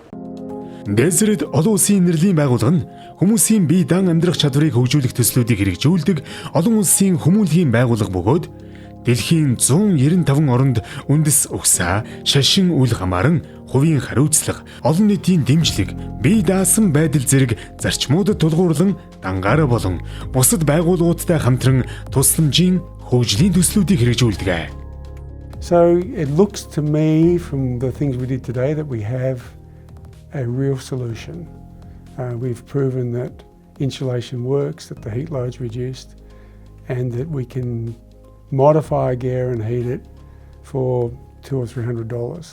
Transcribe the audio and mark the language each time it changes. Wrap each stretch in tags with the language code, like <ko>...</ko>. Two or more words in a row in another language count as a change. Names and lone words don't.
<mn>Deseret олон улсын энерлийн байгууллага нь хүмүүсийн бие дан амьдрах чадварыг хөгжүүлэх төслүүдийг хэрэгжүүлдэг олон улсын хүмүүнлэгийн байгууллага бөгөөд дэлхийн 195 оронд үндэс угсаа, шашин үл хамааран, хувийн хариуцлага, олон нийтийн дэмжлэг, бие даасан байдал зэрэг зарчмуудад тулгуурлан дангаараа болон бусад байгууллагуудтай хамтран тусламжийн хөгжлийн төслүүдийг хэрэгжүүлдэг.</mn> <en>So it looks to me from the things we did today that we have a real solution. We've proven that insulation works, that the heat load's reduced, and that we can modify a gear and heat it for $200 or $300.</en>